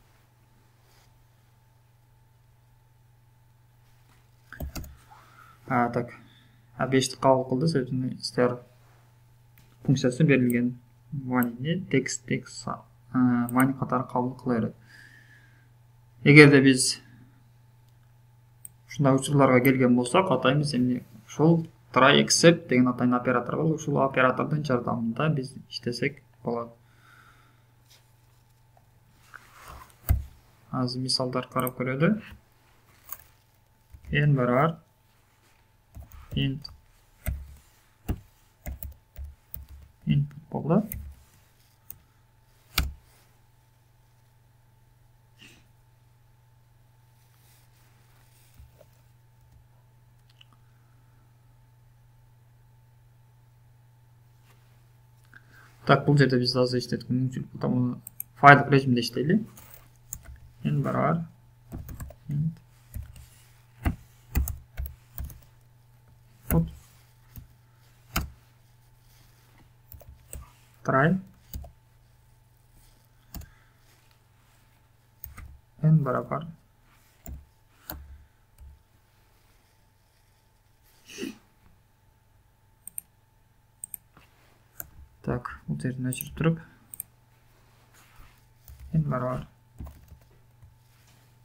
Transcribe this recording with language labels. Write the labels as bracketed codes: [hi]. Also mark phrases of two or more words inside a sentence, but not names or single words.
[ky] Так, 5ти кабыл кылды, себеби str функциясы берилген манини текст мани катары кабыл кыла берет. Эгерде биз ушундай учурларга келген болсок, атайбыз эмне ушул [en] try except [ky] деген атайын оператор бар. Ушул оператордун жардамында биз иштесек болот. Азыр мисалдар карап көрөлү. N барабар [en] int input [ky] болду. Так, бул жерде биз азыр иштеткөн мүмкүнчүлүк бар. Файлдык режимде иштейли. N барабар int [en] input try [ky] n барабар так, бул жерден өчүрүп туруп n барабар